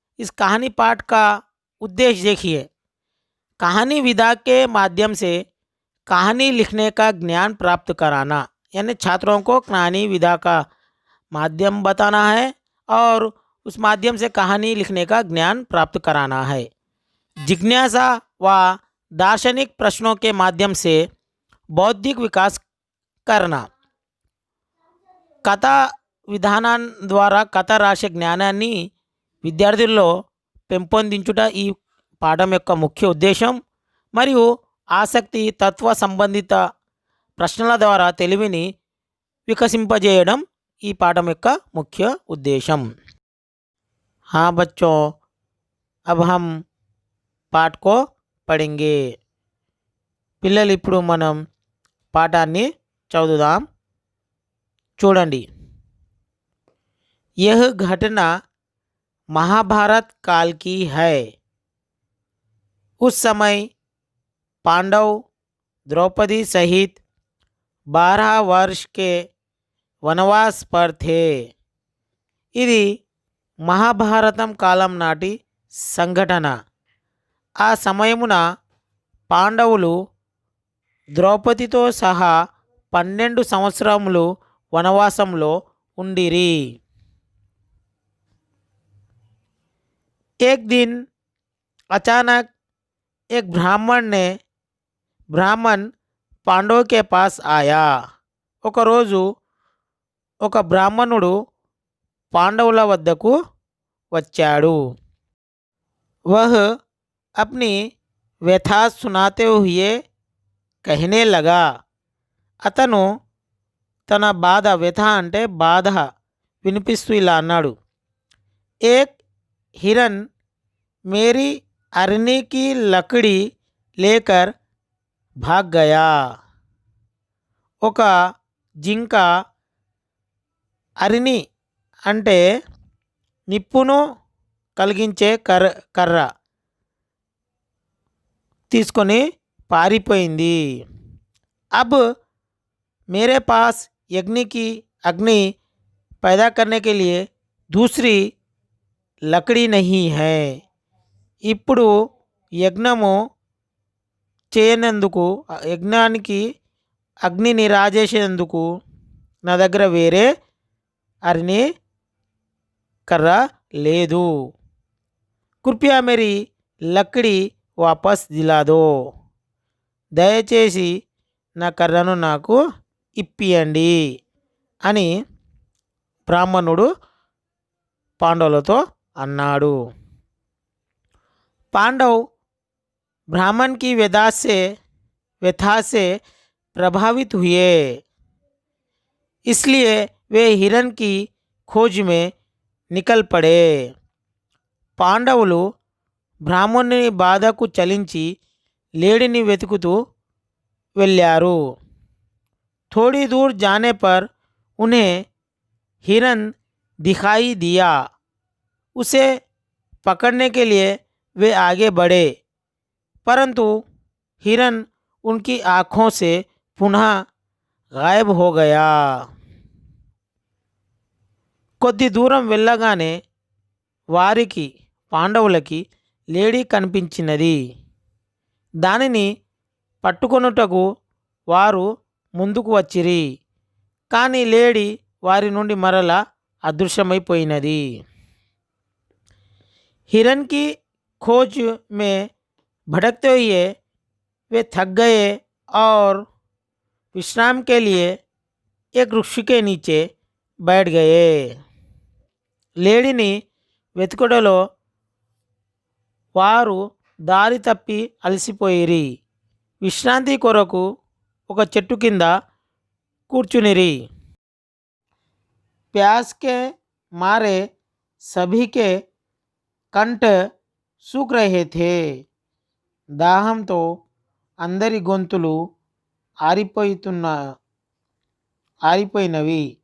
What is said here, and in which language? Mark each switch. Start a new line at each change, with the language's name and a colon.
Hindi: इस कहानी पाठ का उद्देश्य देखिए। कहानी विधा के माध्यम से कहानी लिखने का ज्ञान प्राप्त कराना, यानी छात्रों को कहानी विधा का माध्यम बताना है और उस माध्यम से कहानी लिखने का ज्ञान प्राप्त कराना है। जिज्ञासा व दार्शनिक प्रश्नों के माध्यम से बौद्धिक विकास करना, कथा
Telugu: విధానం ద్వారా కథ రాసే జ్ఞానాన్ని విద్యార్థుల్లో పెంపొందించుట ఈ పాఠం యొక్క ముఖ్య ఉద్దేశం। మరియు ఆసక్తి తత్వ సంబంధిత ప్రశ్నల ద్వారా తెలివిని వికసింపజేయడం ఈ పాఠం యొక్క ముఖ్య ఉద్దేశం।
Hindi: हाँ बच्चों, अब हम పాఠ్ को పढ़ेंगे।
Telugu: పిల్లలు, ఇప్పుడు మనం పాఠాన్ని చదువుదాం। చూడండి।
Hindi: यह घटना महाभारत काल की है। उस समय पांडव द्रौपदी सहित 12 वर्ष के वनवास पर थे।
Telugu: ఇది మహాభారతం కాలం నాటి సంఘటన। ఆ సమయమున పాండవులు ద్రౌపదితో సహా 12 సంవత్సరములు వనవాసంలో ఉండిరి।
Hindi: एक दिन अचानक एक ब्राह्मण पांडव के पास आया।
Telugu: ఒక రోజు ఒక బ్రాహ్మణుడు పాండవుల వద్దకు వచ్చాడు।
Hindi: वह अपनी व्यथा सुनाते हुए कहने लगा।
Telugu: అతను తన బాధ, వ్యథ అంటే బాధ వినిపిస్తూ ఇలా అన్నాడు।
Hindi: एक हिरन मेरी अरनी की लकड़ी लेकर भाग गया।
Telugu: ఒక జింక అరిని అంటే నిప్పును కలిగించే కర్ర తీసుకొని పారిపోయింది।
Hindi: अब मेरे पास अग्नि पैदा करने के लिए दूसरी लकड़ी नहीं है।
Telugu: ఇప్పుడు యజ్ఞము చేయనందుకు యజ్ఞానికి అగ్నిని రాజేసేందుకు నా దగ్గర వేరే అరిని కర్ర లేదు।
Hindi: కృపయా మేరీ లక్కడి వాపస్ దిలా దో,
Telugu: దయచేసి నా కర్రను నాకు ఇప్పియండి అని బ్రాహ్మణుడు పాండవులతో అన్నాడు।
Hindi: पांडव ब्राह्मण की व्यथा से प्रभावित हुए, इसलिए वे हिरण की खोज में निकल पड़े।
Telugu: పాండవులు బ్రాహ్మణుని బాధకు చలించి లేడిని వెతుకుతూ వెళ్ళారు।
Hindi: थोड़ी दूर जाने पर उन्हें हिरन दिखाई दिया। उसे पकड़ने के लिए वे आगे बढ़े, परंतु हिरन उनकी आँखों से पुनः गायब हो गया।
Telugu: కొద్ది దూరం వెళ్ళగానే వారికి పాండవులకి లేడీ కనిపించినది। దానిని పట్టుకొనుటకు వారు ముందుకు వచ్చిరి, కానీ లేడీ వారి నుండి మరలా అదృశ్యమైపోయినది।
Hindi: हिरन की खोज में भटकते हुए वे थक गए और विश्राम के लिए एक वृक्ष के नीचे बैठ गए।
Telugu: లేడీని వెతుకుటలో వారు దారి తప్పి అలసిపోయిరి, విశ్రాంతి కొరకు ఒక చెట్టు కింద కూర్చునిరి।
Hindi: प्यास के मारे सभी के కంఠ सूख रहे थे।
Telugu: దాహంతో అందరి గొంతులు ఆరిపోయినవి।